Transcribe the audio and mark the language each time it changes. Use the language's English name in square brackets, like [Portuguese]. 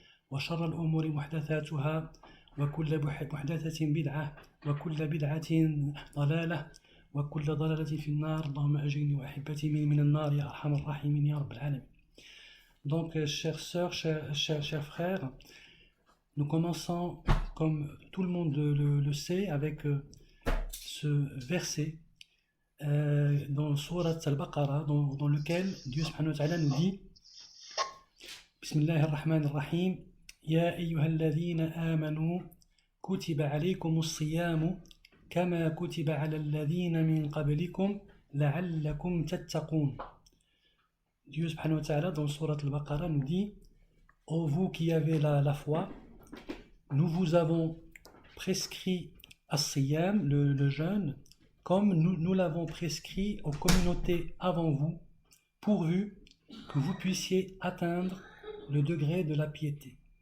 [Arabic] وشر الأمور محدثاتها وكل محدثة بدعة وكل بدعة ضلالة وكل ضلالة في النار. اللهم أجرني وأحبتي من النار يا أرحم الراحمين يا رب العالمين. [French] Donc, chères sœurs, chers frères, nous commençons, comme tout le monde le sait, avec ce verset dans Surat Al-Baqarah, dans lequel Dieu [Arabic] subhanahu wa ta'ala [French] nous dit [Arabic] Bismillah ar-Rahman ar-Rahim. يا أيها الذين آمنوا كتب عليكم الصيام كما كتب على الذين من قبلكم لعلكم تتقون. [French] Dieu [Arabic] subhanahu wa ta'ala [French] dans Surat al-Baqarah nous dit: ô vous qui avez la foi, nous vous avons prescrit as-siyam, le jeûne, comme nous l'avons prescrit aux communautés avant vous, pourvu que vous puissiez atteindre le degré de la piété.